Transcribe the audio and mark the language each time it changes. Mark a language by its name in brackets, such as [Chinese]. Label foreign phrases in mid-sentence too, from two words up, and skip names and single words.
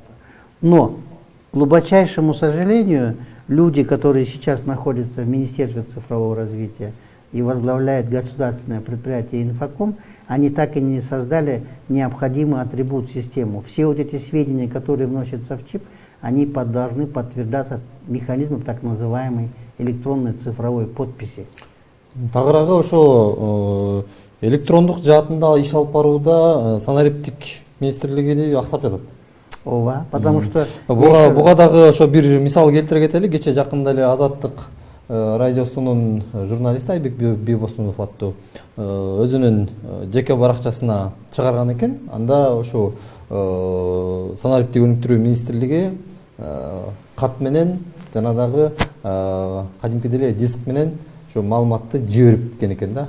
[Russian] Но, к глубочайшему сожалению, люди, которые сейчас находятся в Министерстве цифрового развития и возглавляют государственное предприятие «Инфоком», они так и не создали необходимый атрибут систему. Все вот эти сведения, которые вносятся в чип, они должны подтверждаться механизмом так называемой электронной цифровой подписи. [Kyrgyz] Тагыраагы ошо электрондук жаатында иш алып барууда санариптик министрлиги аксап жатат. Ооба, [Russian] потому что [Kyrgyz] буга дагы ошо бир мисал келтире кетели. Кече жакында эле Азаттык радиосунун журналисти Айбек Бибосунов аттуу өзүнүн жеке баракчасына чыгарган экен. Анда ошо санариптик өнүктүрүү министрлиги кат менен жана дагы кадимки деле диск менен ошо маалыматты жиберип кеткен экен да.